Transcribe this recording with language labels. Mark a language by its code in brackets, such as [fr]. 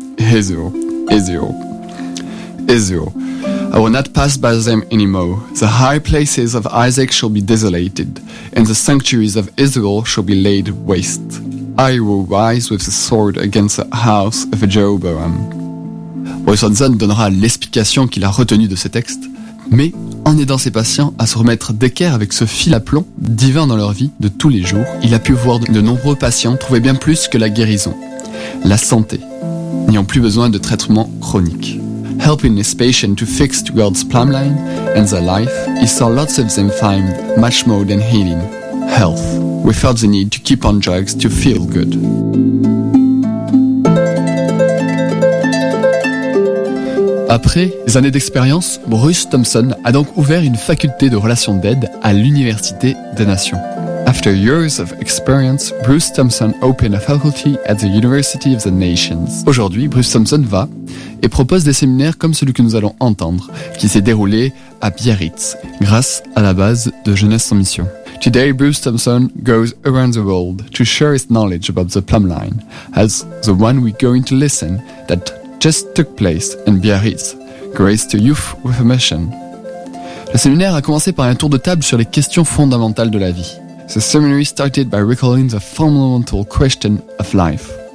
[en] I will not pass by them anymore. The high places of Isaac shall be desolated, and the sanctuaries of Israel shall be laid waste. I will rise with the sword against the house of Jeroboam. [fr] Bruce Thompson donnera l'explication qu'il a retenue de ce texte, mais en aidant ses patients à se remettre d'équerre avec ce fil à plomb divin dans leur vie de tous les jours, il a pu voir de nombreux patients trouver bien plus que la guérison, la santé, n'ayant plus besoin de traitements chroniques. [en] Helping his patient to fix God's plumb line and their life, he saw lots of them find much more than healing, health, without the need to keep on drugs to feel good. [fr] Après des années d'expérience, Bruce Thompson a donc ouvert une faculté de relations d'aide à l'Université des Nations. [en] After years of experience, Bruce Thompson opened a faculty at the University of the Nations. [fr] Aujourd'hui, Bruce Thompson va et propose des séminaires comme celui que nous allons entendre, qui s'est déroulé à Biarritz, grâce à la base de Jeunesse en Mission. [en] Today, Bruce Thompson goes around the world to share his knowledge about the plumb line, as the one we're going to listen that just took place in Biarritz, Grace to Youth with a Mission. [fr] Le séminaire a commencé par un tour de table sur les questions fondamentales de la vie. [en] The seminary started by recalling the fundamental question of life.